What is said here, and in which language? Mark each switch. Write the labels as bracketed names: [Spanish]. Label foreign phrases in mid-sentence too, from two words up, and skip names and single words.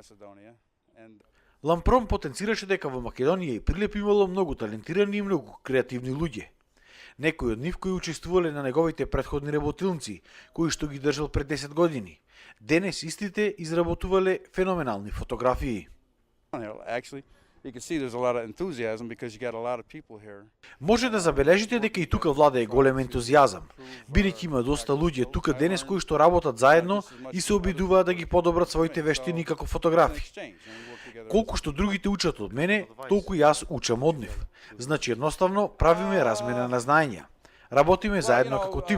[Macedonian] Лампрон потенцираше дека во Македонија и Прилеп имало многу талентирани и многу креативни луѓе. Некои од нив кои учествувале на неговите претходни работилници, кои што ги држал пред 10 години, денес истите изработувале феноменални фотографии. [English] actually, you can see there's a lot of enthusiasm because you got a lot of people here. [Macedonian] Може да забележите дека и тука владее голем ентузијазам, бидејќи има доста луѓе тука денес кои што работат заедно и се обидуваат да ги подобрат своите вештини како фотографи. Колку што другите учат од мене, толку и јас учам од нив. Значи едноставно правиме размена на знаења. Работиме заедно како тим.